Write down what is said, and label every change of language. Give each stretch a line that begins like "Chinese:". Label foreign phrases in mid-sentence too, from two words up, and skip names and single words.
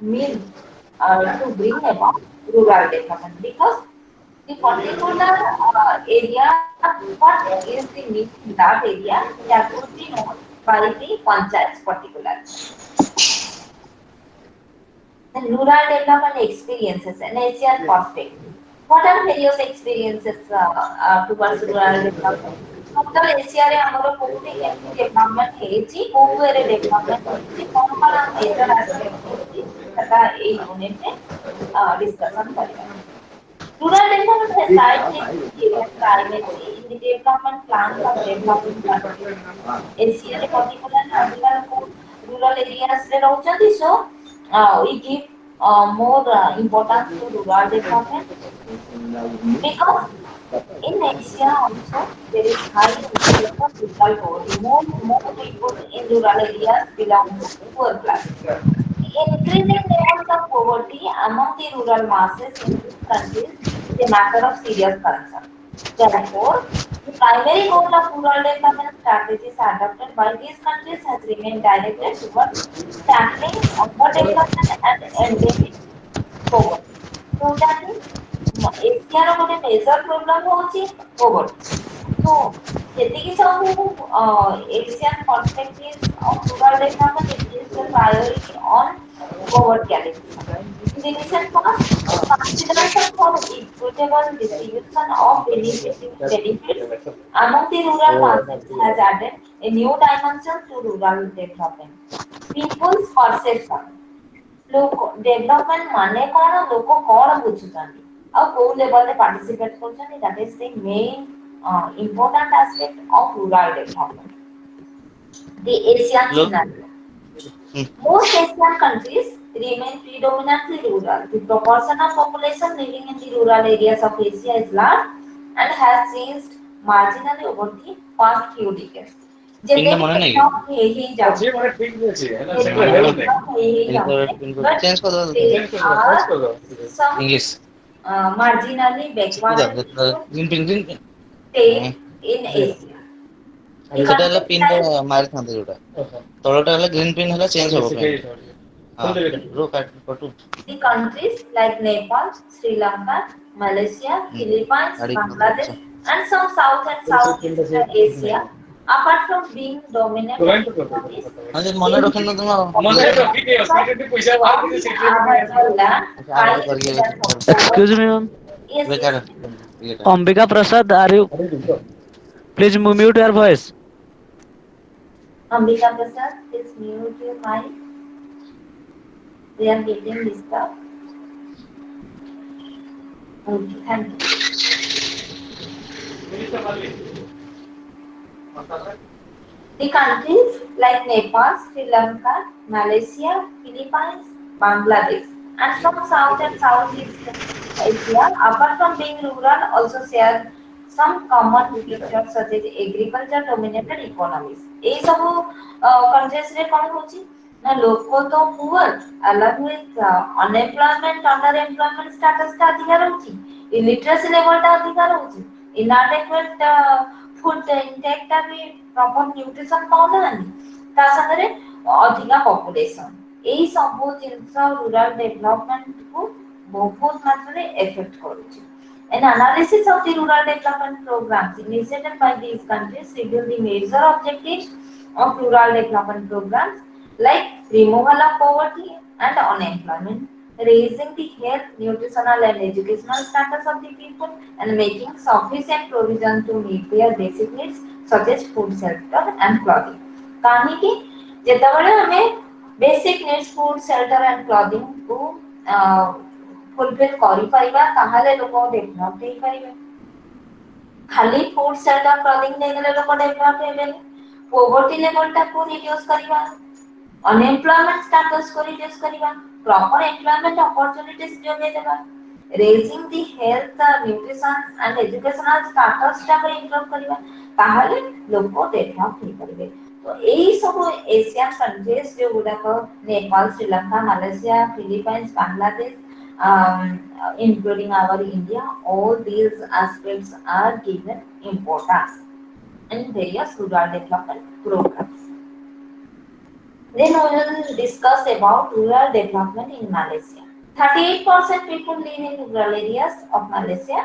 English: means to bring about rural development because the particular area, what is the need in that area that would be known by the panchayats particular. And rural development experiences and ASEAN perspective. What are various experiences towards rural development?
Odia: Total ଏସିଆରେ ଆମର କୋଉଠି କେମିତି ଡେଭଲପମେଣ୍ଟ ହେଇଛି କୋଉ ୱେରେ ଡେଭଲପମେଣ୍ଟ ହେଇଛି କଣ କଣ
English: major aspect
Odia: ହେଇଛି ସେଟା ଏଇ ୟୁନିଟରେ ଡିସ୍କସନ କରିବା
English: rural development has directly primacy in the development plans of developing countries एसियाରେ particularly
Odia: ଅଧିକା ଲୋକ
English: rural areas
Odia: ରେ ରହୁଛନ୍ତି
English: so we give more importance to rural development because in Asia also there is high incidence of rural poverty. More people in rural areas belong to poor class. The increasing levels of poverty among the rural masses in these countries is a matter of serious concern. Therefore, the primary goal of rural development strategies adopted by these countries has remained directed towards tackling underdevelopment and endemic poverty.
Odia: ଯୋଉଟାକି ଏସିଆର ଗୋଟେ ମେଜର ପ୍ରୋବ୍ଲେମ ହଉଛି poverty.
English: So
Odia: ଯେତିକି ସବୁ
English: Asian perspectives of rural development it gives a priority on poverty alleviation. In the recent past, consideration for equitable distribution of benefits among the rural masses has added a new dimension to rural development. People's perception
Odia: ଲୋକ ଡେଭଲପମେଣ୍ଟ ମାନେ କଣ ଲୋକ କଣ ବୁଝୁଛନ୍ତି ଆଉ କୋଉ ଲେଭେଲରେ ପାର୍ଟିସିପେଟ କରୁଛନ୍ତି
English: that is the main important aspect of rural development. The Asian Hello. scenario. Most Asian countries remain predominantly rural. The proportion of population living in the rural areas of Asia is large and has changed marginally over the past few decades. Pin
Odia: ଯେତେ ଟା ବି ମନେ ନାହିଁ କି? develop ହେଇଯାଉଛି ଯେତେ ବି develop ହେଇଯାଉଛି but ଚେଞ୍ଜ
English: they are
Odia: କରିଦବ
English: some
Odia: ଇଂଲିଶ
English: marginally
Odia: ଶିଖି
English: backward
Odia: ଯାଅ
English: and
Odia: ଯେତେବେଳେ
English: green pin green pin state in Asia. The
Odia: ସେଟା ହେଲା
English: countries
Odia: ପିନ୍ ଟା
English: like
Odia: ମାରିଥାନ୍ତେ ଯୋଉଟା ତଳଟା ହେଲା
English: green pin
Odia: ହେଲା ଚେଞ୍ଜ ହବ ପିନ୍ ହଁ ରୋ କଟୁ
English: the countries like Nepal, Sri Lanka, Malaysia, Philippines,
Odia: ଗାଡି
English: Bangladesh, and some South and Southeast Asia, apart from being dominated economies,
Odia: ହଁ ଯେ ମନେ ରଖିନ ତମ
English: on the available land, high incidence of Excuse me, poverty. ma'am. Yes, yes.
Odia: ବେକାର ଇଏଟା
English: Ambika Prasad, are you? Please mute your voice. Ambika Prasad, please mute your mic. We are getting disturbed. Okay, thank you. The countries like Nepal, Sri Lanka, Malaysia, Philippines, Bangladesh, and some South and Southeast Asia, apart from being rural, also share some common features such as agriculture dominated economies.
Odia: এই ସବୁ countries ରେ କଣ ହଉଛି ନା ଲୋକ ତ poor
English: along with unemployment, underemployment status
Odia: ଟା ଅଧିକା ରହୁଛି,
English: illiteracy level
Odia: ଟା ଅଧିକା ରହୁଛି,
English: inadequate food intake
Odia: ଟା ବି
English: proper nutrition
Odia: ପାଉନାହାନ୍ତି ତା ସାଙ୍ଗରେ ଅଧିକା population ଏଇ ସବୁ ଜିନିଷ
English: rural development
Odia: କୁ ବହୁତ ମାତ୍ରାରେ affect କରୁଛି.
English: An analysis of the rural development programs initiated by these countries reveal the major objectives of rural development programs like removal of poverty and unemployment, raising the health, nutritional and educational status of the people, and making sufficient provision to meet their basic needs such as food, shelter and clothing.
Odia: କାହିଁକି ଯେତେବେଳେ ଆମେ
English: basic needs food, shelter and clothing
Odia: କୁ ଫୁଲଫିଲ୍ କରିପାରିବା ତାହେଲେ ଲୋକ ଡେଭଲପ ହେଇପାରିବେ। ଖାଲି
English: food shelter clothing
Odia: ଦେଇଦେଲେ ଲୋକ ଡେଭଲପ ହେବେନି। ପୋଭର୍ଟି ଲେଭଲଟାକୁ ରିଡ୍ୟୁସ କରିବା, ଅନଏମ୍ପ୍ଲୟମେଣ୍ଟ ଷ୍ଟାଟସକୁ ରିଡ୍ୟୁସ କରିବା,
English: proper employment opportunities
Odia: ଯୋଗାଇ ଦେବା,
English: raising the health, nutrition and educational
Odia: ଷ୍ଟାଟସଟାକୁ ଇମ୍ପ୍ରୁଭ କରିବା, ତାହେଲେ ଲୋକ ଡେଭଲପ ହେଇପାରିବେ। ତ ଏଇ ସବୁ
English: Asian countries
Odia: ଯୋଉଗୁଡାକ ନେପାଳ, ଶ୍ରୀଲଙ୍କା, ମାଲେସିଆ, ଫିଲିପାଇନ୍ସ, ବାଂଲାଦେଶ,
English: including our India, all these aspects are given importance in various rural development programs. Then we will discuss about rural development in Malaysia. 38% people live in rural areas of Malaysia.